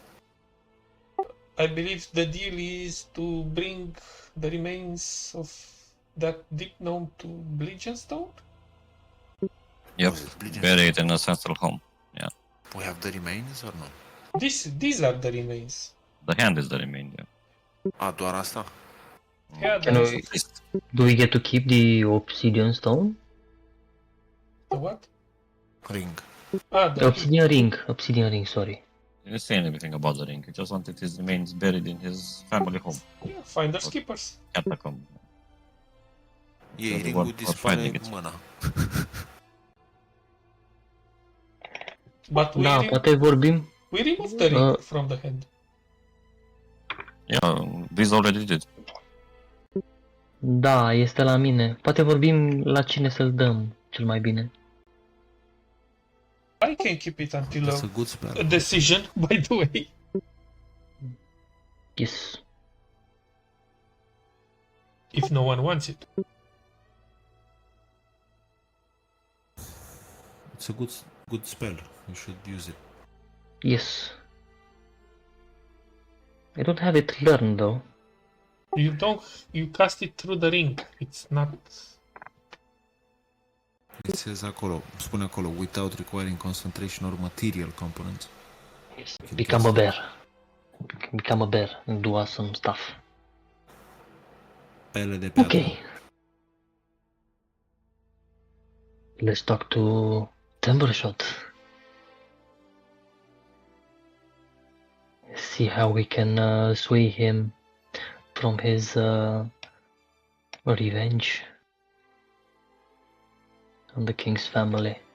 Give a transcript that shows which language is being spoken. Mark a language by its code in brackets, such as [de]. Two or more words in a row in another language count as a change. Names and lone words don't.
[en] I believe the deal is to bring the remains of that deep gnome to Bleedstone. Yep, Was it bleeding? bury it in a central home. We have the remains or no? These are the remains. The hand is the remain, yeah. [ro] Doar asta? [en] Yeah, Can the, we, At least. do we get to keep the obsidian stone? the what? Ring. Ah, The the obsidian ring, sorry. You didn't say anything about the ring. You just wanted his remains buried in his family home. yeah, finders keepers. Catacomb. [ro] Ei, [en] The [ro] ringul [en] one for [ro] dispare [en] finding it. [ro] mâna. [en] But [ro] Da, poate vorbim. [en] we removed the ring from the hand. Yeah, Biz already did. [ro] Da, este la mine. Poate vorbim la cine să-l dăm cel mai bine. [en] I can keep it until That's a a good spell. decision, by the way. Yes. If no one wants it. It's a good spell. You should use it. Yes. I don't have it learned though. You cast it through the ring. It's not. It says [ro] acolo, spune acolo, [en] without requiring concentration or material components. Become a bear. Become a bear and do awesome stuff. [ro] Pele de piatră. [en] Okay. Let's talk to Timbershot. See how we can sway him from his revenge on the king's family.